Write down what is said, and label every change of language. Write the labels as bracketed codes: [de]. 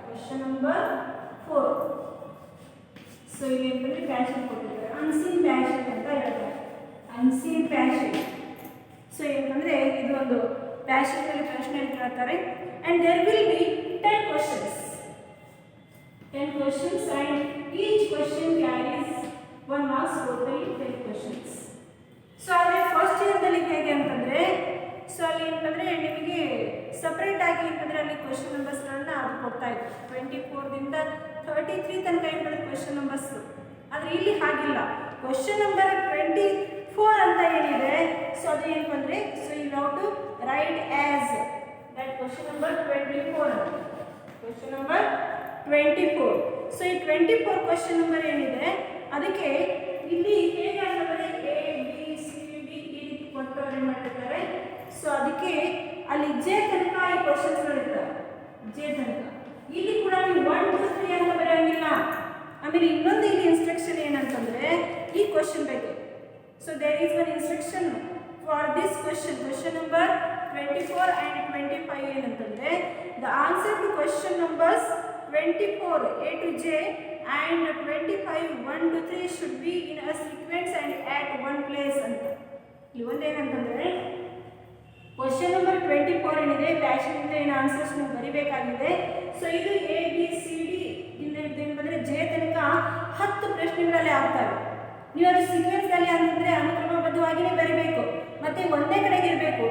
[kn] Question number 4. So ಇಲ್ಲಿ ಏನಂದ್ರೆ passage ಕೊಟ್ಟಿದ್ದಾರೆ, ಅನ್ಸೀನ್ ಪ್ಯಾಸೇಜ್ ಅಂತ ಹೇಳ್ತಾರೆ. Unseen passage. ಸೊ ಏನಂದ್ರೆ ಇದು ಒಂದು ಪ್ಯಾಸೇಜ್ ಅಲ್ಲಿ ಪ್ರಶ್ನೆ ಕೇಳ್ತಾರೆ [en] and there will be 10 questions. 10 questions and each question carries 1 marks, totally 10 questions. [kn] So ಅಲ್ಲಿ ಫಸ್ಟ್ ಇಯರ್ದಲ್ಲಿ ಹೇಗೆ ಅಂತಂದ್ರೆ ಸೊ ಅಲ್ಲಿ ಏನಂದ್ರೆ ನಿಮಗೆ ಸಪರೇಟ್ ಆಗಿ ಏನಂದ್ರೆ ಅಲ್ಲಿ ಕ್ವಶನ್ ನಂಬರ್ಸ್ಗಳನ್ನ ಅದು ಕೊಡ್ತಾ ಇತ್ತು. 24 ದಿಂದ 33 ತನಕ ಏನಂದ್ರೆ ಕ್ವಶನ್ ನಂಬರ್ಸ್. ಆದರೆ ಇಲ್ಲಿ ಹಾಗಿಲ್ಲ. [en] question number 24 [kn] ಅಂತ ಏನಿದೆ ಸೊ ಅದು ಏನಂದ್ರೆ [en] So you have to write as that question number 24. Question number 24. [kn] So ಈ 24 question number ಏನಿದೆ ಅದಕ್ಕೆ ಇಲ್ಲಿ ಹೇಗೆ ಅಂತಂದ್ರೆ A B C D ಈ ರೀತಿ ಕೊಟ್ಟವ್ರು ಏನು ಮಾಡಿರ್ತಾರೆ. ಸೊ ಅದಕ್ಕೆ ಅಲ್ಲಿ ಜೆ ತನಕ ಈ ಕ್ವಶನ್ಸ್ಗಳು ಇರ್ತವೆ. ಜೆ ತನಕ ಇಲ್ಲಿ ಕೂಡ ನೀವು 1 2 3 ಅಂತ ಬರೆಯಂಗಿಲ್ಲ. ಆಮೇಲೆ ಇನ್ನೊಂದು ಇಲ್ಲಿ ಇನ್ಸ್ಟ್ರಕ್ಷನ್ ಏನಂತಂದ್ರೆ ಈ ಕ್ವಶನ್ ಬಗ್ಗೆ. [en] So there is one instruction for this question. Question number 24 and 25 ಏನಂತಂದ್ರೆ the answer to question numbers 24 A to J and 25 1 to 3 should be in a sequence and at one place ಅಂತ. [kn] ಇಲ್ಲಿ ಒಂದೇನಂತಂದ್ರೆ question number 24 ಏನಿದೆ passion ಇಂದ ಏನು answers ನೀವು ಬರಿಬೇಕಾಗಿದೆ. So ಇದು A B C D ಇಂದ ಏನು ಬಂದ್ರೆ J ತನಕ 10 ಪ್ರಶ್ನೆಗಳಲ್ಲಿ ಆಗ್ತವೆ. ನೀವು ಅದು ಸೀಕ್ವೆನ್ಸ್ ಅಲ್ಲಿ ಅಂತಂದ್ರೆ ಅನುಕ್ರಮಬದ್ಧವಾಗಿಯೇ ಬರೀಬೇಕು, ಮತ್ತೆ ಒಂದೇ ಕಡೆಗೆ ಇರಬೇಕು.